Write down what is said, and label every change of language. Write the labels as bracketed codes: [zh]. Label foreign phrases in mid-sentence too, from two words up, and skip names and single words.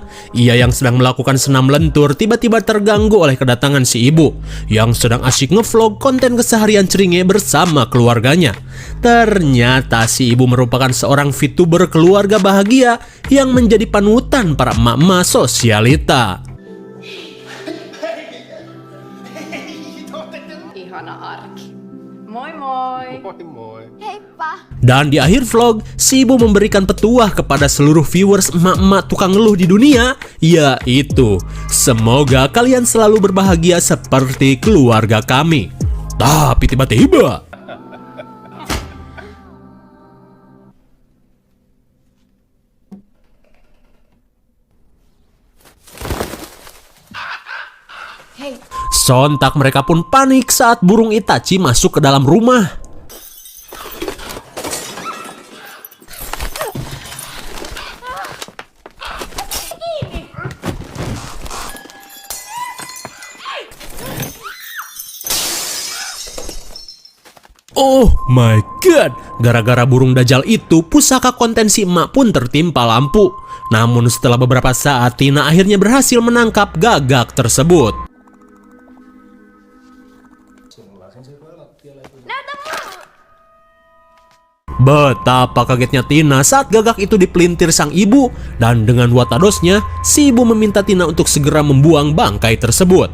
[id] Ia yang sedang melakukan senam lentur tiba-tiba terganggu oleh kedatangan si ibu yang sedang asyik ngevlog konten keseharian ceringnya bersama keluarganya. Ternyata si ibu merupakan seorang VTuber keluarga bahagia yang menjadi panutan para emak-emak sosialita. [fi] Ihana arki. Moi moi. Moi moi. Heippa. [id] Dan di akhir vlog, si ibu memberikan petuah kepada seluruh viewers emak-emak tukang ngeluh di dunia, yaitu semoga kalian selalu berbahagia seperti keluarga kami. Tapi tiba-tiba sontak mereka pun panik saat burung Itachi masuk ke dalam rumah. [en] Oh my god, [id] gara-gara burung dajal itu, pusaka konten si emak pun tertimpa lampu. Namun setelah beberapa saat, Tina akhirnya berhasil menangkap gagak tersebut. Betapa kagetnya Tina saat gagak itu dipelintir sang ibu, dan dengan watadosnya, si ibu meminta Tina untuk segera membuang bangkai tersebut.